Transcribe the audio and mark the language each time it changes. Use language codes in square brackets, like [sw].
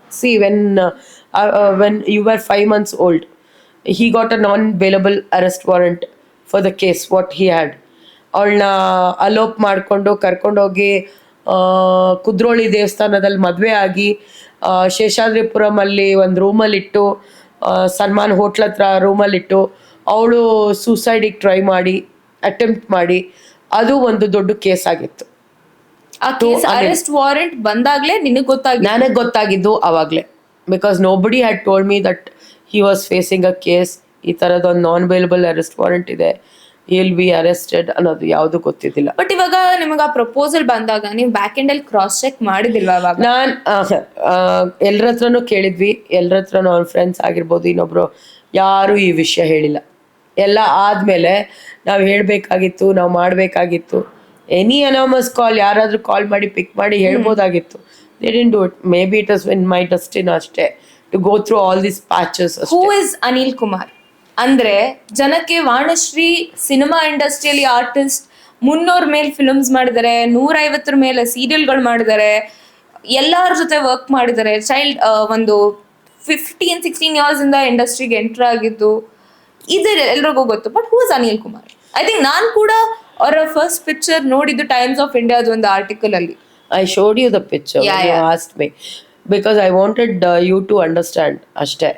[en] See when you were 5 months old, he got a non-bailable arrest warrant for the case what he had. [kn] ಅವಳನ್ನ ಅಲೋಪ್ ಮಾಡಿಕೊಂಡು ಕರ್ಕೊಂಡೋಗಿ ಕುದ್ರೋಳಿ ದೇವಸ್ಥಾನದಲ್ಲಿ ಮದುವೆ ಆಗಿ ಶೇಷಾದ್ರಿಪುರಮಲ್ಲಿ ಒಂದು ರೂಮಲ್ಲಿಟ್ಟು, ಸಲ್ಮಾನ್ ಹೋಟ್ಲ್ ಹತ್ರ ರೂಮಲ್ಲಿಟ್ಟು ಅವಳು ಸೂಸೈಡಿಗೆ ಟ್ರೈ ಮಾಡಿ ಅಟೆಂಪ್ಟ್ ಮಾಡಿ ಅದು ಒಂದು ದೊಡ್ಡ ಕೇಸ್ ಆಗಿತ್ತು. ಆ ಕೇಸ್ ಅರೆಸ್ಟ್ ವಾರೆಂಟ್ ಬಂದಾಗ್ಲೇ ನನಗೆ ಗೊತ್ತಾಗಿದ್ದು ಅವಾಗಲೇ. [en] because nobody had told me that he was facing a case, [kn] ಈ ಥರದೊಂದು ನಾನ್ ಬೇಲಬಲ್ ಅರೆಸ್ಟ್ ವಾರೆಂಟ್ ಇದೆ, [en] will be arrested [kn] ಅನ್ನೋದು ಯಾವುದು ಗೊತ್ತಿದ್ದಿಲ್ಲ. ಬಟ್ ಇವಾಗ ನಿಮಗೆ ಆ ಪ್ರಪೋಸಲ್ ಬಂದಾಗ ನೀವು ಬ್ಯಾಕ್ ಎಂಡ್ ಅಲ್ಲಿ ಕ್ರಾಸ್ ಚೆಕ್ ಮಾಡಿದಿಲ್ವಾ? ನಾನು ಎಲ್ಲರ ಹತ್ರನೂ ಕೇಳಿದ್ವಿ, ಎಲ್ಲರ ಹತ್ರನೂ ಅವ್ರ ಫ್ರೆಂಡ್ಸ್ ಆಗಿರ್ಬೋದು, ಇನ್ನೊಬ್ರು ಯಾರೂ ಈ ವಿಷಯ ಹೇಳಿಲ್ಲ. ಎಲ್ಲ ಆದಮೇಲೆ ನಾವು ಹೇಳಬೇಕಾಗಿತ್ತು, ನಾವು ಮಾಡಬೇಕಾಗಿತ್ತು. ಎನಿ ಅನಾಮಸ್ ಕಾಲ್, ಯಾರಾದರೂ ಕಾಲ್ ಮಾಡಿ ಪಿಕ್ ಮಾಡಿ ಹೇಳ್ಬೋದಾಗಿತ್ತು. [en] They didn't do it. Maybe it was in my destiny ಅಷ್ಟೇ to go through all these patches ಅಷ್ಟೇ. Who is [kn] ಅನಿಲ್ ಕುಮಾರ್ ಅಂದ್ರೆ ಜನಕ್ಕೆ ವಾಣಿಶ್ರೀ ಸಿನಿಮಾ ಇಂಡಸ್ಟ್ರಿಯಲ್ಲಿ ಆರ್ಟಿಸ್ಟ್ 300 ಮೇಲೆ ಫಿಲ್ಮ್ಸ್ ಮಾಡಿದ್ದಾರೆ, 150 ಮೇಲೆ ಸೀರಿಯಲ್ಗಳು ಮಾಡಿದ್ದಾರೆ, ಎಲ್ಲರ ಜೊತೆ ವರ್ಕ್ ಮಾಡಿದ್ದಾರೆ. ಚೈಲ್ಡ್ ಒಂದು 15-16 ಇಯರ್ಸ್ ಇಂದ ಇಂಡಸ್ಟ್ರಿಗೆ ಎಂಟರ್ ಆಗಿದ್ದು ಇದು ಎಲ್ರಿಗೂ ಗೊತ್ತು. [en] but who is [kn] Anil Kumar? I think ನಾನು ಕೂಡ ಅವರ ಫಸ್ಟ್ ಪಿಕ್ಚರ್ ನೋಡಿದ್ದು ಟೈಮ್ಸ್ ಆಫ್ ಇಂಡಿಯಾದ ಒಂದು ಆರ್ಟಿಕಲ್ ಅಲ್ಲಿ. [en] I showed you the picture when you asked me, because I wanted you to understand ಅಷ್ಟೇ.